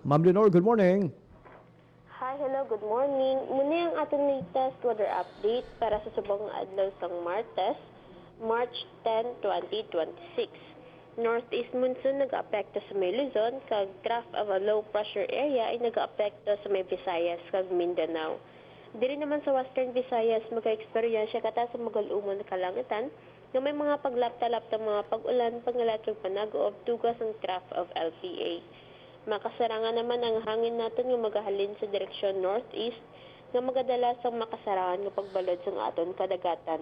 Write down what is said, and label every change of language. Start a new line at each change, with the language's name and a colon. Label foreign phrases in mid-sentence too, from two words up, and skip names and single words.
English: Ma'am Leonor, good morning. Hi, hello, good morning.
Hiligaynon: Muna ang atong
English: latest weather update
Hiligaynon: para sa subong adlaw sang Martes, March 10, 2026.
English: Northeast monsoon
Hiligaynon: nag-aapekto sa may Luzon, kag
English: trough of a low pressure area
Hiligaynon: ay nag-aapekto sa may Visayas kag Mindanao. Diri naman sa Western Visayas magka-eksperyensya kata sa magalumon na kalangitan nga may mga paglapta-lapta mga pag-ulan, pangalatong panago of tugas ang
English: trough of LPA.
Hiligaynon: Makasarangan naman ang hangin natin nga magahalin sa direksyon northeast nga magadala sa makasarangan nga pagbalod sa aton kadagatan.